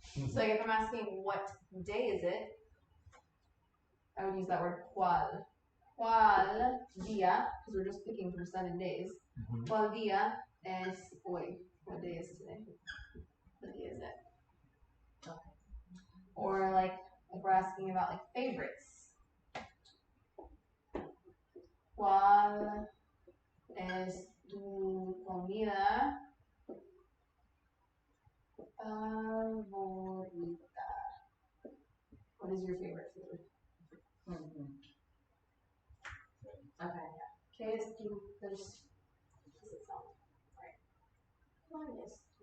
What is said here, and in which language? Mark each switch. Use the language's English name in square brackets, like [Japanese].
[English] So like if I'm asking what day is it, I would use that word cuál. [Spanish] ¿Cuál día? [English] Because we're just picking from 7 days. [Spanish] ¿Cuál día es hoy? [English] What day is today? What day is it? Okay. Or like if we're asking about like favorites. [Spanish] ¿Cuál es tu comida favorita? [English] What is your favorite food? Okay, yeah. Okay, is do there's does it sound right? One is